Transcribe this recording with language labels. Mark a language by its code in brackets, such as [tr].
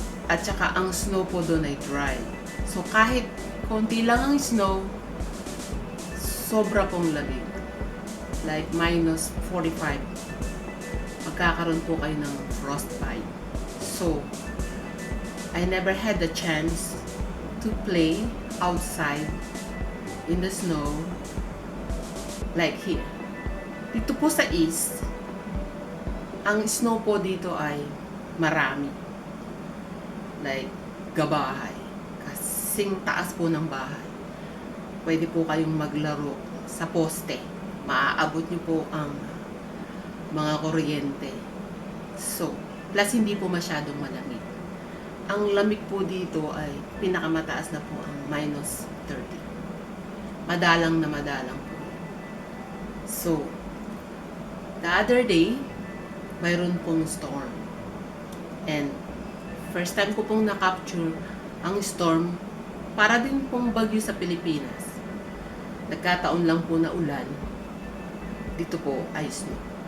[tl] At saka ang snow po doon ay dry. So kahit konti lang ang snow, sobra pong lamig. Like minus 45. Magkakaroon po kayo ng frostbite. [en] So, I never had the chance to play outside in the snow like here. [tl] Dito po sa east, ang snow po dito ay marami. Like gabahay. Kasing taas po ng bahay. Pwede po kayong maglaro sa poste. Maaabot nyo po ang mga kuryente. So, plus hindi po masyadong malamig. Ang lamig po dito ay pinakamataas na po ang minus 30. Madalang na madalang po. [en] So, the other day, [tl] mayroon pong [en] storm. [tl] And first time ko pong na-capture ang storm para din pong bagyo sa Pilipinas. Nagkataon lang po na ulan. Dito po ay snow.